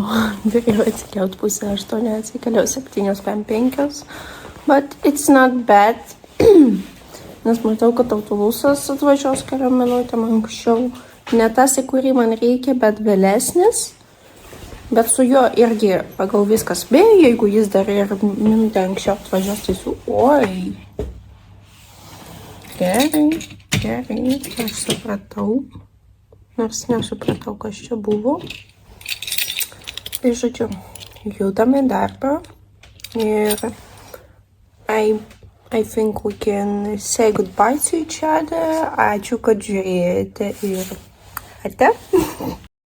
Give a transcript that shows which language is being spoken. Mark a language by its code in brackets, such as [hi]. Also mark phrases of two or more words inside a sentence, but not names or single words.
[lt] Turėjau atsikelt 7:30, atsikeliau 7:05. [en] But it's not bad. [lt] Nes matau, kad autobusas atvažiuos keliom minutėm anksčiau. Ne tas, į kurį man reikia, bet vėlesnis. Bet su juo irgi pagal viskas spėju, jeigu jis dar ir minutę anksčiau atvažiuos, tai su... Oi. Gerai, aš supratau. Nors nesupratau, kas čia buvo. Tai žodžiu, judame darbą. [en] Ir I think we can say goodbye to each other. [lt] Ačiū, kad žiūrėjote ir ate.